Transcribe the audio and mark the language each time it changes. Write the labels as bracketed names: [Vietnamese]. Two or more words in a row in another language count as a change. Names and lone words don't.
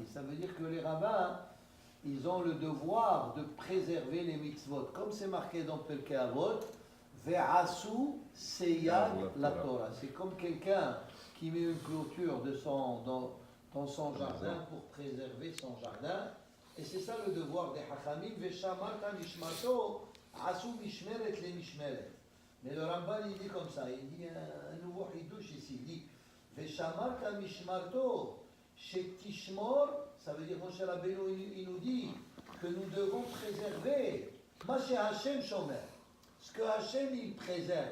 [French] Ça veut dire que les rabbins, ils ont le devoir de préserver les mitzvot. Comme c'est marqué dans Pirkei Avot, [Hebrew] ועשו סייג לתורה. [French] C'est comme quelqu'un qui met une clôture dans son jardin pour préserver son jardin. Et c'est ça le devoir des Hachamim. [Hebrew] ושמרת משמרתו, עשו משמרת למשמרת. [French] Mais le Ramban il dit comme ça, il dit un nouveau hidouche ici, il dit [Hebrew] ושמרת משמרתו, שתשמור, [French] ça veut dire Moshe Rabbeinu il nous dit que nous devons préserver [Hebrew] מה שהשם שומר, [French] ce que Hashem il préserve.